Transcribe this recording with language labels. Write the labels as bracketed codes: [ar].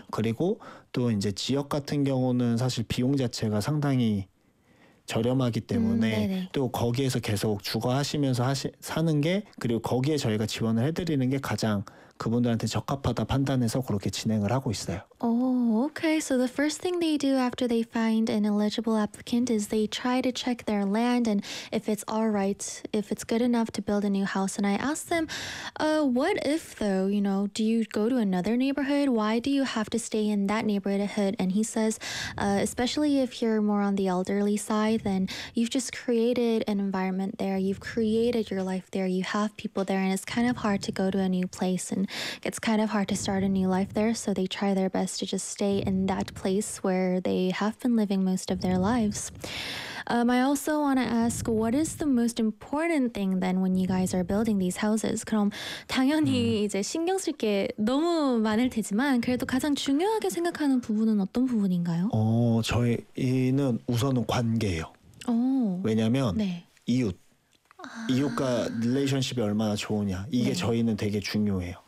[ko] 그리고 또 이제 지역 같은 경우는 사실 비용 자체가 상당히 저렴하기 때문에 또 거기에서 계속 주거하시면서 사는 게 그리고 거기에 저희가 지원을 해드리는 게 가장 그분들한테 적합하다 판단해서 그렇게 진행을 하고 있어요. [en] Okay, so the first thing they do after they find an eligible applicant is they try to check their land and if it's all right, if it's good enough to build a new house. And I ask them, what if though, you know, do you go to another neighborhood? Why do you have to stay in that neighborhood? And he says, especially if you're more on the elderly side, then you've just created an environment there. You've created your life there. You have people there and it's kind of hard to go to a new place and it's kind of hard to start a new life there. So they try their best to just stay in that place where they have been living most of their lives. I also want to ask, what is the most important thing then when you guys are building these houses? [ko] 그럼 당연히 이제 신경 쓸 게 너무 많을 테지만 그래도 가장 중요하게 생각하는 부분은 어떤 부분인가요? 저희는 우선은 관계예요. 왜냐하면 네. 이웃. 이웃과 릴레이션십이 얼마나 좋으냐. 이게 네. 저희는 되게 중요해요.